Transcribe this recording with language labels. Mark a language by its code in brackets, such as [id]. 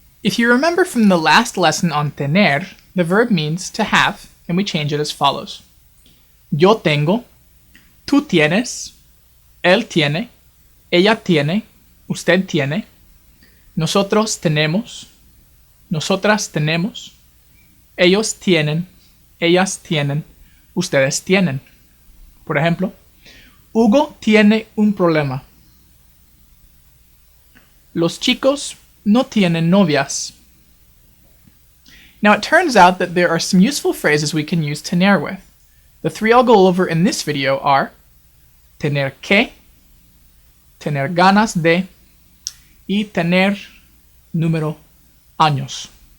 [en] If you remember from the last lesson on tener, the verb means to have, and we change it as follows. [es] Yo tengo, tú tienes, él tiene, ella tiene, usted tiene, nosotros tenemos, nosotras tenemos, ellos tienen, ellas tienen, ustedes tienen. Por ejemplo, Hugo tiene un problema. Los chicos no tienen novias. [en] Now it turns out that there are some useful phrases we can use tener with. The three I'll go over in this video are tener que, tener ganas de, y tener número años.